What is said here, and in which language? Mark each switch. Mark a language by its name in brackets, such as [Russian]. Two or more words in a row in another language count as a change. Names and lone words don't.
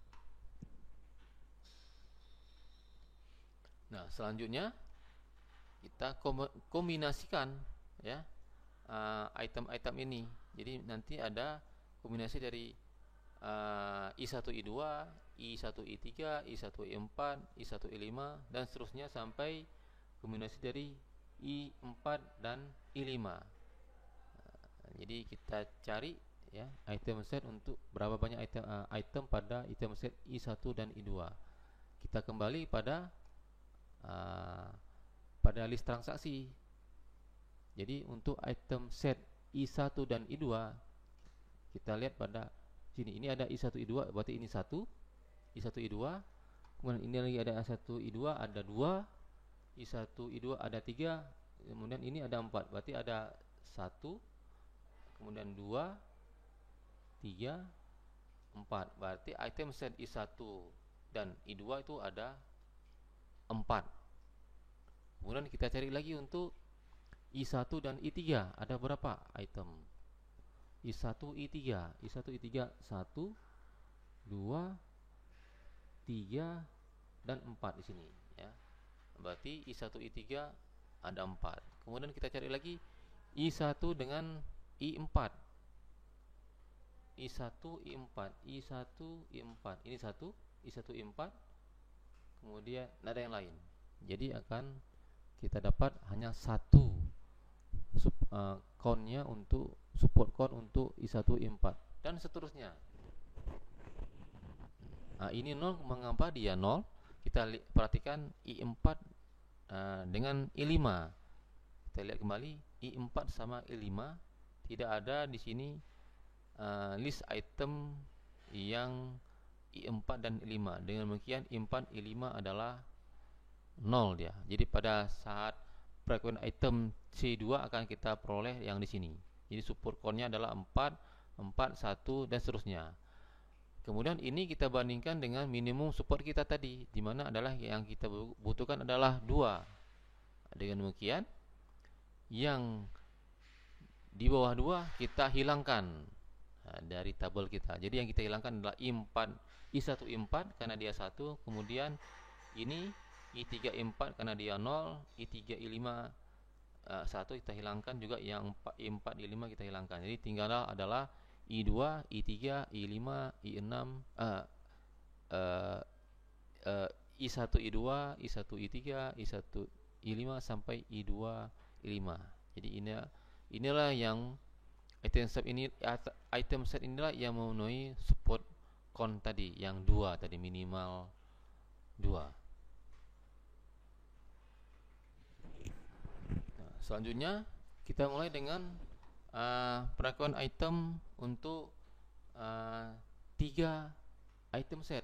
[Indonesian] Nah, selanjutnya kita kombinasikan, ya, item-item ini. Jadi nanti ada kombinasi dari I1 I2, I1 I3, I1 I4, I1 I5 dan seterusnya sampai kombinasi dari I4 dan I5. Jadi kita cari ya [English] item set [Indonesian] untuk berapa banyak item pada [English] item set [Indonesian] I1 dan I2. Kita kembali pada list transaksi. Jadi untuk [English] item set [Indonesian] I1 dan I2 kita lihat pada sini. Ini ada I1 I2, berarti ini 1 I1 I2. Kemudian ini lagi ada I1 I2, ada 2 I1 I2 ada 3. Kemudian ini ada 4, berarti ada 1, kemudian 2, 3, 4. Berarti [English] item set [Indonesian] I1 dan I2 itu ada 4. Kemudian kita cari lagi untuk I1 dan I3, ada berapa item? I1 I3, I1 I3 1, 2, 3 dan 4 di sini ya. Berarti I1 I3 ada 4. Kemudian kita cari lagi I1 dengan I4. I1 I4, I1 I4. Ini 1, I1 I4. Kemudian ada yang lain. Jadi akan kita dapat hanya satu count-nya untuk [English] support count [Indonesian] untuk I1 I4 dan seterusnya. Ini 0, mengapa dia 0? Kita perhatikan I4 dengan I5. Kita lihat kembali I4 sama I5, tidak ada di sini list item yang I4 dan I5. Dengan demikian I4 I5 adalah 0 dia. Jadi pada saat [English] frequent item [Indonesian] C2 akan kita peroleh yang di sini. Jadi [English] support count- [Indonesian] nya adalah 4, 4, 1 dan seterusnya. Kemudian ini kita bandingkan dengan [English] minimum support [Indonesian] kita tadi, di mana adalah yang kita butuhkan adalah 2. Dengan demikian yang di bawah 2 kita hilangkan dari tabel kita. Jadi yang kita hilangkan adalah I1 I4 karena dia 1, kemudian ini I3 I4 karena dia 0, I3 I5 1 kita hilangkan juga, yang I4 I5 kita hilangkan. Jadi tinggal adalah I2, I3, I5, I6, I1 I2, I1 I3, I1 I5 sampai I2 I5. Jadi inilah yang [English] item set [Indonesian] inilah yang memenuhi [English] support count [Indonesian] tadi, yang 2 tadi, minimal 2. Selanjutnya kita mulai dengan pengakuan item untuk 3 [English] item set.